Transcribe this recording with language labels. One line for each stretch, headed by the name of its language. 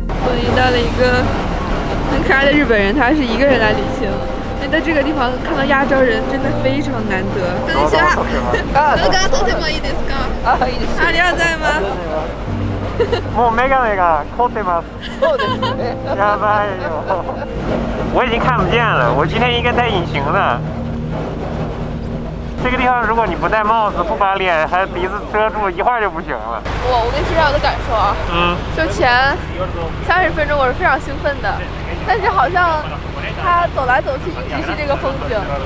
Chinese: 来的日本人他是一个人来旅行，因为在这个地方看到亚洲人真的非常难得。
Japanese: こんにちは。動画撮ってもいいですか？あ、いいです。ありがとうございます。もうメガネが凝ってます。そうですね。やばいよ。
Chinese: 我已经看不见了，我今天应该戴隐形的。这个地方如果你不戴帽子，不把脸还鼻子遮住，一会儿就不行了。我跟你说一下我的感受啊。就前30分钟我是非常兴奋的，但是好像它走来走去一直是这个风景。